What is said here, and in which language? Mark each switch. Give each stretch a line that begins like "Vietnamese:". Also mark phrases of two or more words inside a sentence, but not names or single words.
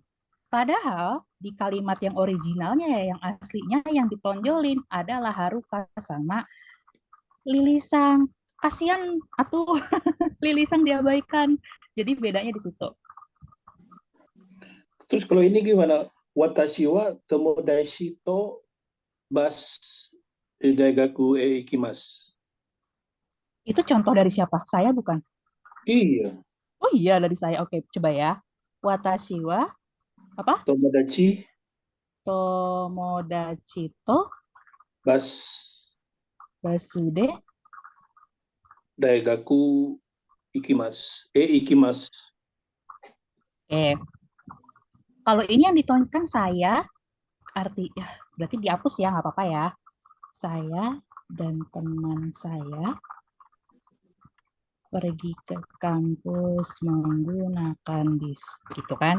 Indonesian: Padahal di kalimat yang originalnya ya, yang aslinya yang ditonjolin adalah Haruka sama Lili sang. Kasihan atuh Lili sang diabaikan. Jadi bedanya di situ. Terus kalau ini gimana?
Japanese: 私は友達とバス大学へ行きます.
Indonesian: Itu contoh dari siapa? Saya bukan. Iya, Oh iya dari saya. Oke, coba ya.
Japanese: 私は
Indonesian: apa?
Japanese: tomodachi 友達と bas バスで. 大学行きます. Ikimasu.
Indonesian: Kalau ini yang ditonjolkan saya arti ya berarti dihapus ya nggak apa-apa ya. Saya dan teman saya pergi ke kampus menggunakan bis, gitu kan?